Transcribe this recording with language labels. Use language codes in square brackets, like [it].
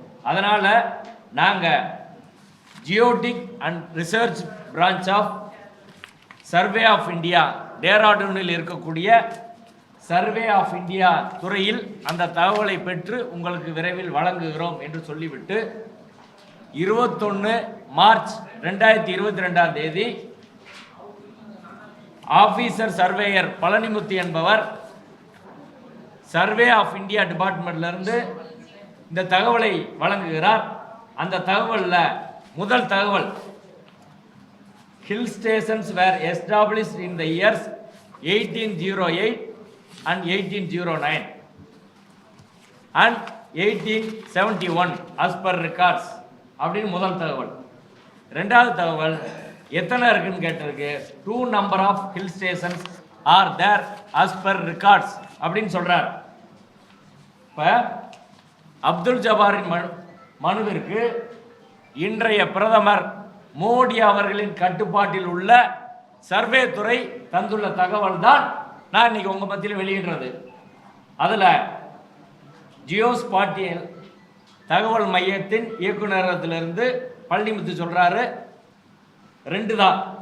[ta] அதனால் நாங்கள் geodetic and research branch of survey of India டேராடூனில் இருக்கக்கூடிய சர்வே ஆஃப் இந்தியா துறையில் அந்த தகவலை பெற்று உங்களுக்கு விரைவில் வழங்குகிறோம் என்று சொல்லிவிட்டு 21 மார்ச் 2022 ஆபீசர் சர்வேயர் பழனிமுத்து என்பவர் சர்வே ஆஃப் இந்தியா டிபார்ட்மெண்ட்லேருந்து இந்த தகவலை வழங்குகிறார். அந்த தகவலில் முதல் தகவல், [en] hill stations were established in the years 1808 and 1809 and 1871 as per records [ta] அப்படின்னு முதல் தகவல். ரெண்டாவது தகவல், எத்தனை இருக்குன்னு கேட்டிருக்கு. [en] 2 number of hill stations are there as per records [ta] அப்படின்னு சொல்றார். இப்போ அப்துல் ஜபாரின் மனுவிற்கு இன்றைய பிரதமர் மோடி அவர்களின் கட்டுப்பாட்டில் உள்ள சர்வே துறை தந்துள்ள தகவல் தான் நான் இன்னைக்கு உங்க மத்தியில் வெளியிடுறது. அதில் ஜியோஸ்பாட்டியல் தகவல் மையத்தின் இயக்குநரகத்திலிருந்து பழனிமுத்து சொல்றாரு 2 தான்.